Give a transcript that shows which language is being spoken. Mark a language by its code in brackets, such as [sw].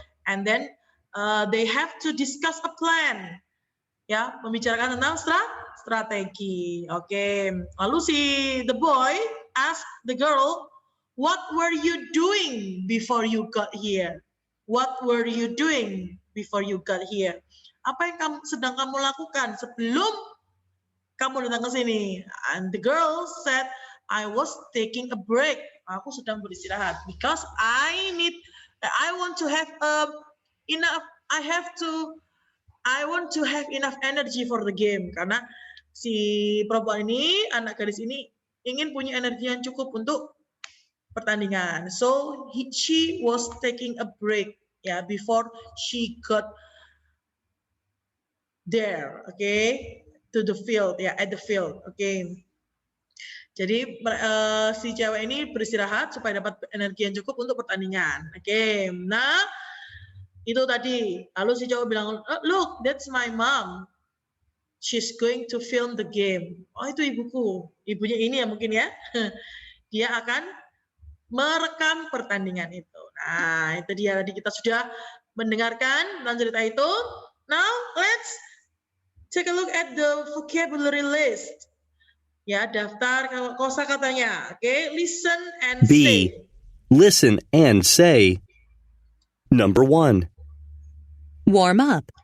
[en] And then they have to discuss a plan. [id] Ya, membicarakan tentang strategi. Oke. Lalu [en] the boy asked the girl, "What were you doing before you got here? What were you doing before you got here?" [id] Apa yang sedang kamu lakukan sebelum kamu datang ke sini? [en] And the girl said, "I was taking a break." [id] Aku sedang beristirahat [en] because I want to have enough. I want to have enough energy for the game. [id] Karena si perempuan ini, anak gadis ini ingin punya energi yang cukup untuk pertandingan. [en] So she was taking a break before she got there, okay, to the field, at the field, okay. [id] Jadi si cewek ini beristirahat supaya dapat energi yang cukup untuk pertandingan, okay. Nah, itu tadi. Lalu si cowok bilang, [en] "Look, that's my mom. She's going to film the game." [id] Oh, itu ibuku. Ibunya ini ya mungkin ya. Dia akan merekam pertandingan itu. Nah, itu dia tadi kita sudah mendengarkan tentang cerita itu. [en] Now, let's take a look at the vocabulary list. [id] Ya, daftar kosakatanya. Okay, [en] listen and B. say. Listen and say. Number 1. Warm up.